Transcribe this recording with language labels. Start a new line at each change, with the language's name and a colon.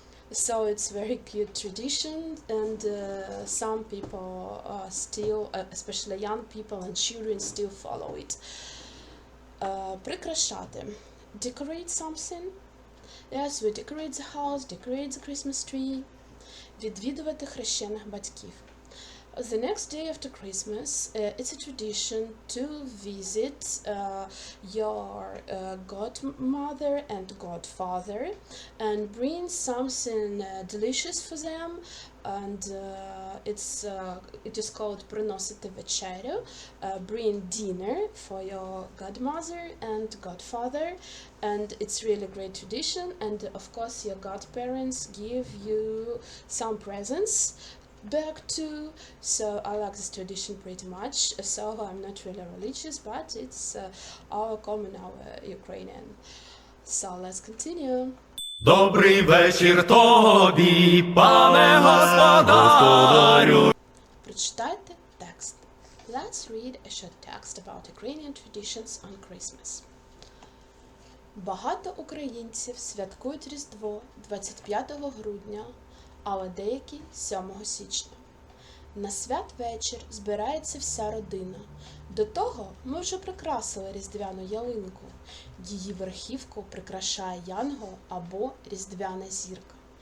English: So it's very cute tradition, and some people still, especially young people and children, still follow it.
Ukrainian: Прикрашати.
English: Decorate something. Yes, we decorate the house, decorate the Christmas tree.
Ukrainian: Відвідувати хрещених батьків.
English: The next day after Christmas, it's a tradition to visit your godmother and godfather and bring something delicious for them, and it is called
Ukrainian: приносити вечерю.
English: Bring dinner for your godmother and godfather, and it's really great tradition, and of course your godparents give you some presents back too. So I like this tradition pretty much. So I'm not really religious, but it's our common, our Ukrainian. So let's continue.
Ukrainian: Добрий вечір тобі, пане господарю. Прочитайте текст.
English: Let's read a short text about Ukrainian traditions on Christmas.
Ukrainian: Багато українців святкують Різдво 25 грудня, але деякі 7 січня. На святвечір збирається вся родина. До того ми вже прикрасили різдвяну ялинку. Її верхівку прикрашає янгол або різдвяна зірка.